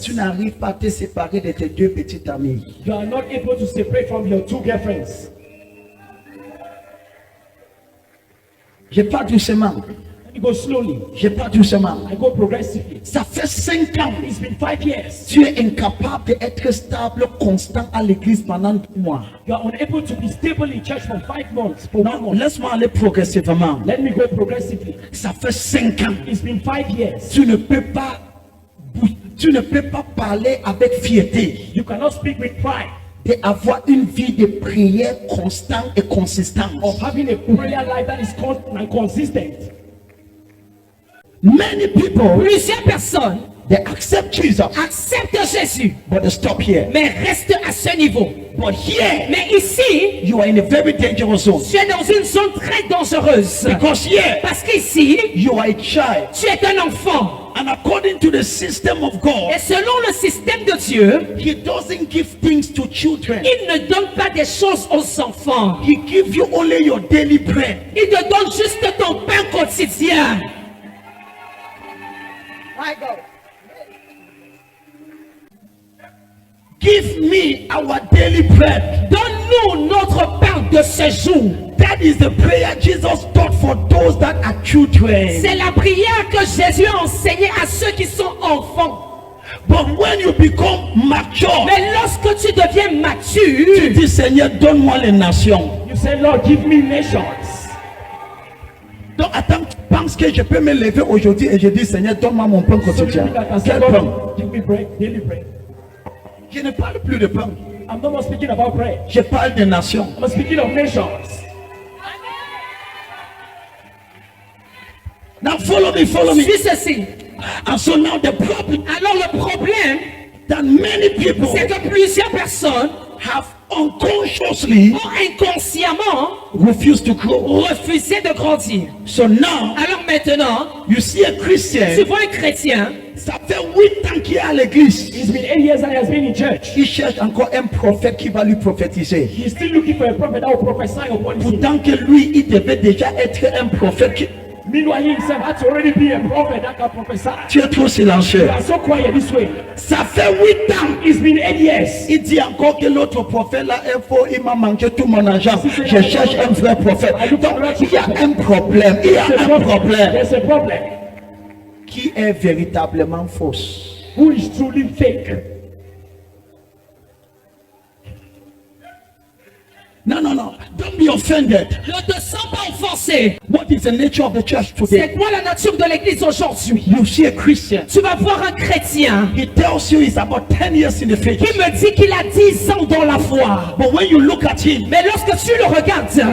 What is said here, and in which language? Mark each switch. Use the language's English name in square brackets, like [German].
[French] Tu n'arrives pas à te séparer de tes 2 petites amies. [English] You are not able to separate from your 2 girlfriends. [French] Je parle doucement. [English] You go slowly. [French] Je parle doucement. [English] I go progressively. [French] Ça fait 5 ans. [English] It's been 5 years. [French] Tu es incapable d'être stable, constant à l'église pendant 2 mois. [English] You are unable to be stable in church for 5 months. For 1 [French] Non, [English] month. [French] laisse-moi aller progressivement. [English] Let me go progressively. [French] Ça fait 5 ans. [English] It's been 5 years. [French] Tu ne peux pas parler avec fierté [English] You cannot speak with pride [French] d'avoir une vie de prière constante et consistante. [English] of having a prayer life that is constant and consistent. Many people, [French] Plusieurs personnes [English] they accept Jesus, [French] acceptent Jésus, [English] but they stop here. [French] mais restent à ce niveau. [English] But here, [French] Mais ici, [English] you are in a very dangerous zone. [French] tu es dans une zone très dangereuse. [English] Because here, [French] Parce qu'ici, [English] you are a child. [French] tu es un enfant. [English] And according to the system of God, [French] Et selon le système de Dieu, [English] He doesn't give things to children. [French] il ne donne pas des choses aux enfants. [English] He gives you only your daily bread. [French] Il te donne juste ton pain quotidien. [English] Give me our daily bread. [French] Donne-nous notre pain de ce jour. [English] That is the prayer Jesus taught for those that are children. [French] C'est la prière que Jésus a enseignée à ceux qui sont enfants. [English] But when you become mature, [French] Mais lorsque tu deviens tu mature, dis Seigneur, donne-moi les nations. [English] You say, Lord, give me nations. [French] Donc attends, tu penses que je peux me lever aujourd'hui et je dis Seigneur, donne-moi mon pain [English] So you [French] quotidien. [English] think I can say, [French] Quel pain? [English] Lord, give me bread, daily bread. [French] Je ne parle plus de pain. [English] I'm not more speaking about bread. [French] Je parle des nations. [English] I'm speaking of nations. Now follow me, follow me. [French] suis ceci. [English] And so now the problem [French] Alors le problème, [English] that many people [French] c'est que plusieurs personnes [English] have unconsciously [French] ont inconsciemment [English] refused to grow. [French] refusé de grandir. [English] So now [French] Alors maintenant, [English] you see a Christian, [French] tu vois un chrétien, ça fait 8 ans qu'il est à l'église. [English] It's been 8 years that he has been in church. [French] Il cherche encore un prophète qui va lui prophétiser. [English] He's still looking for a prophet that will prophesy upon him. [French] Pourtant que lui, il devait déjà être un prophète. [English] Meanwhile, he himself had to already be a prophet that can prophesy. [French] Tu es trop silencieux. [English] You are so quiet this way. [French] Ça fait 8 ans. [English] It's been 8 years. [French] Il dit encore que l'autre prophète là est faux. Il m'a manqué tout mon argent. Je cherche un vrai prophète. Donc, il y a un problème. Il y a un problème. [English] There's a problem. [French] Qui est véritablement fausse? [English] Who is truly fake? No. Don't be offended. [French] Ne te sens pas offensé. [English] What is the nature of the church [French] C'est [English] today? [French] quoi la nature de l'église aujourd'hui? [English] You see a Christian. [French] Tu vas voir un chrétien [English] He tells you he's about 10 years in the faith. [French] qui me dit qu'il a 10 ans dans la foi. [English] But when you look at him, [French] Mais lorsque tu le regardes,